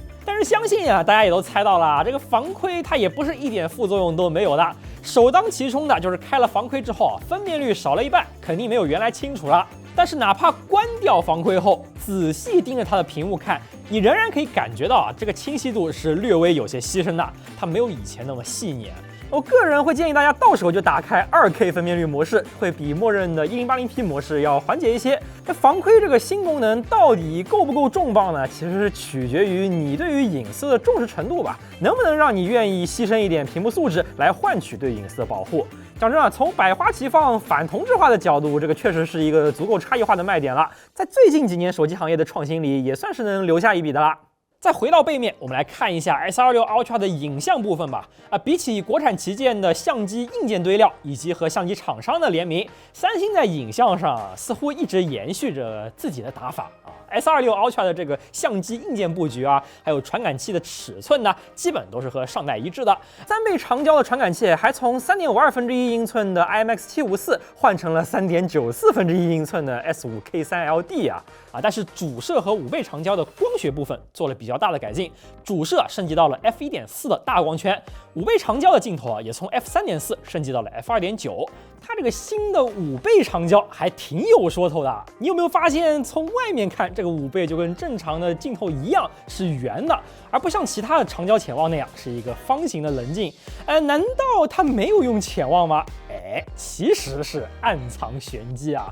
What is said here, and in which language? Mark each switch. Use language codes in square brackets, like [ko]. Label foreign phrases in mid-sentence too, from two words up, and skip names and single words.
[zh] 但是相信啊，大家也都猜到了，这個防窺它也不是一點副作用都沒有的。首當其衝的就是開了防窺之後，分辨率少了一半，肯定沒有原來清楚了。但是哪怕關掉防窺後，仔細盯着它的屏幕看，你仍然可以感覺到啊，這個清晰度是略微有些犧牲的，它沒有以前那麼細膩。我個人會建議大家到時候就打開 2K 分辨率模式，會比默認的 1080P 模式要緩解一些。這防窺這個新功能到底夠不夠重磅呢？其實是取決於你對於隱私的重視程度吧，能不能讓你願意犧牲一點屏幕素質來換取對隱私的保護。講真啊，從百花齊放、反同質化的角度，這個確實是一個足夠差異化的賣點了，在最近幾年手機行業的創新裡，也算是能留下一筆的啦。再回到背面，我們來看一下 S26 Ultra 的影像部分吧。比起國產旗艦的相機硬件堆料以及和相机厂商的聯名，三星在影像上似乎一直延續着自己的打法啊。S26 Ultra 的這個相機硬件布局啊，還有傳感器的尺寸呢，基本都是和上代一致的。3倍長焦的傳感器還從3.52英寸的 IMX754換成了3.94英寸的 S5K3LD 啊。但是主攝和5倍長焦的光学部分做了比較大的改进，主攝升級到了 f1.4 的大光圈，5倍长焦的鏡頭啊也從 f3.4升級到了 f2.9。它這個新的5倍長焦還挺有說頭的，你有沒有發現從外面看這個5倍就跟正常的鏡頭一樣是圓的，而不像其他的長焦潛望那樣是一個方形的棱鏡？難道它沒有用潛望嗎？其實是暗藏玄機啊。